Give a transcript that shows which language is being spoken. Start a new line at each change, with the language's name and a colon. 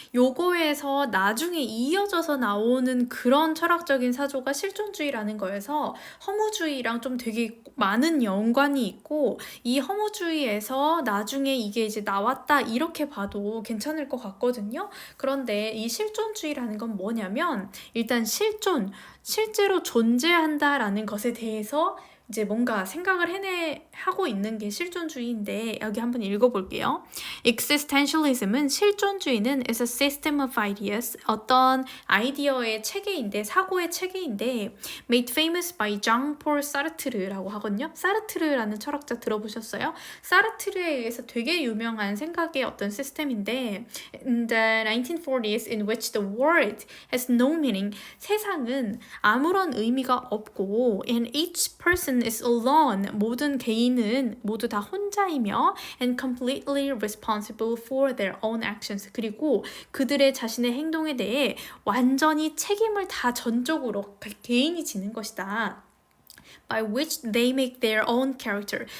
Korean: 요거에서 나중에 이어져서 나오는 그런 철학적인 사조가 실존주의라는 거여서 허무주의랑 좀 되게 많은 연관이 있고 이 허무주의에서 나중에 이게 이제 나왔다 이렇게 봐도 괜찮을 것 같거든요. 그런데 이 실존주의라는 건 뭐냐면 일단 실제로 존재한다라는 것에 대해서 이제 뭔가 생각을 하고 있는 게 실존주의인데 여기 한번 읽어볼게요. Existentialism은 실존주의는
English: is a system of ideas
Korean: 어떤 아이디어의 체계인데 사고의 체계인데
English: made famous by Jean-Paul Sartre
Korean: 라고 하거든요. 사르트르라는 철학자 들어보셨어요? 사르트르에 의해서 되게 유명한 생각의 어떤 시스템인데
English: in the 1940s in which the world has no meaning
Korean: 세상은 아무런 의미가 없고
English: and each person is alone.
Korean: 모든 개인은 모두 다 혼자이며
English: and completely responsible for their own actions.
Korean: 그리고 그들의 자신의 행동에 대해 완전히 책임을 다 전적으로 개인이 지는 것이다.
English: by which they make their own character.